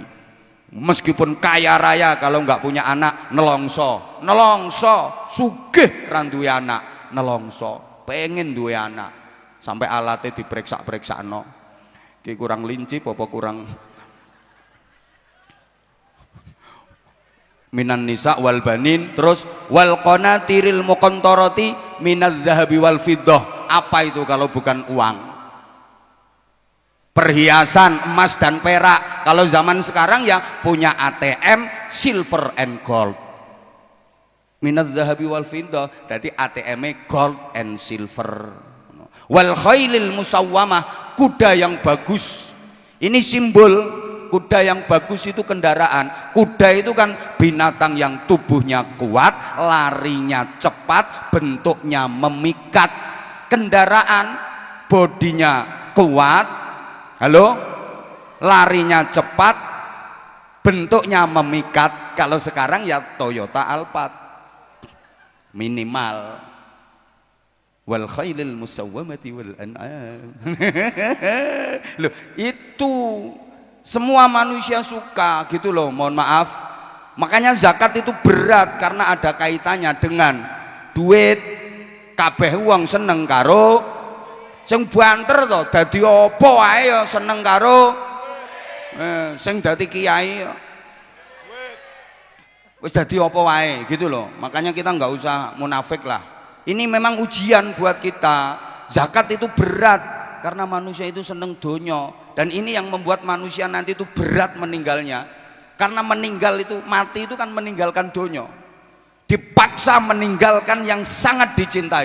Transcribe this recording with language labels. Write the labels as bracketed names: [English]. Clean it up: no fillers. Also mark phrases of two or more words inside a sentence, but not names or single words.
[Indonesian] Meskipun kaya raya kalau nggak punya anak nelongso [Javanese] sugih randuwe anak nelongso, pengen duwe anak [Indonesian] sampai alatnya diperiksa no, ki kurang linci apa kurang. [Arabic] مِنَ النِّسَاءِ وَالْبَنِينَ, terus وَالْقَنَاطِيرِ الْمُقَنْطَرَةِ مِنَ الذَّهَبِ وَالْفِضَّةِ. [Indonesian] Apa itu kalau bukan uang? Perhiasan emas dan perak. Kalau zaman sekarang ya punya ATM [English] silver and gold. [Arabic] مِنَ الذَّهَبِ وَالْفِضَّةِ, [Indonesian] berarti ATM-nya [English] gold and silver. [Arabic] وَالْخَيْلِ الْمُسَوَّمَةِ, [Indonesian] kuda yang bagus. Ini simbol. Kuda yang bagus itu kendaraan. Kuda itu kan binatang yang tubuhnya kuat, larinya cepat, bentuknya memikat. Kendaraan bodinya kuat, halo, larinya cepat, bentuknya memikat. Kalau sekarang ya Toyota Alphard minimal. [Arabic] وَالْخَيْلِ الْمُسَوَّمَةِ وَالْأَنْعَامِ. [Indonesian] Loh, itu semua manusia suka gitu loh, mohon maaf. Makanya zakat itu berat karena ada kaitannya dengan duit. [Javanese] Kabeh wong seneng karo sing banter to, dadi apa wae ya seneng karo sing dadi kiai wis dadi apa wae [Indonesian] gitu loh. Makanya kita nggak usah munafik lah. Ini memang ujian buat kita. Zakat itu berat karena manusia itu [Javanese] seneng donya. [Indonesian] Dan ini yang membuat manusia nanti itu berat meninggalnya. Karena meninggal itu, mati itu kan meninggalkan dunia, dipaksa meninggalkan yang sangat dicintai.